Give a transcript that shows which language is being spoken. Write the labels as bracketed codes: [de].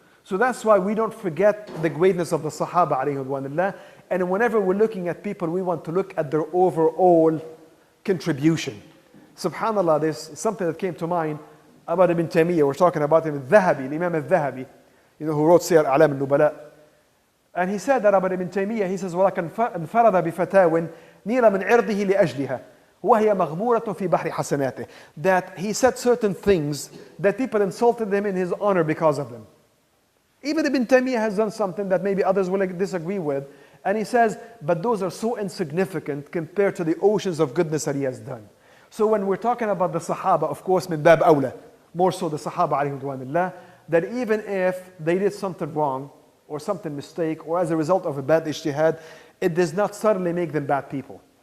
[en] So that's why we don't forget the greatness of the Sahaba alayhi ridwanullah. And whenever we're looking at people, we want to look at their overall contribution. Subhanallah, there's something that came to mind about Ibn Taymiyyah. We're talking about him, Al-Dhahabi, Imam Al-Dhahabi, who wrote Siyar A'lam Al-Nubala. And he said that about Ibn Taymiyyah, he says, [ar] وَلَكَنْ انْفَرَدَ بِفَتَاوٍ نِيلَ مِنْ عِرْضِهِ لِأَجْلِهَا وَهِيَ مَغْمُورَةٌ فِي بَحْرِ حَسَنَاتِهِ. [en] That he said certain things that people insulted him in his honor because of them. Even Ibn Taymiyyah has done something that maybe others will disagree with. And he says, but those are so insignificant compared to the oceans of goodness that he has done. So when we're talking about the Sahaba, of course, [ar] min bab awla, [en] more so the Sahaba alayhi ridwanullah, that even if they did something wrong or something mistake or as a result of a bad ijtihad, it does not suddenly make them bad people.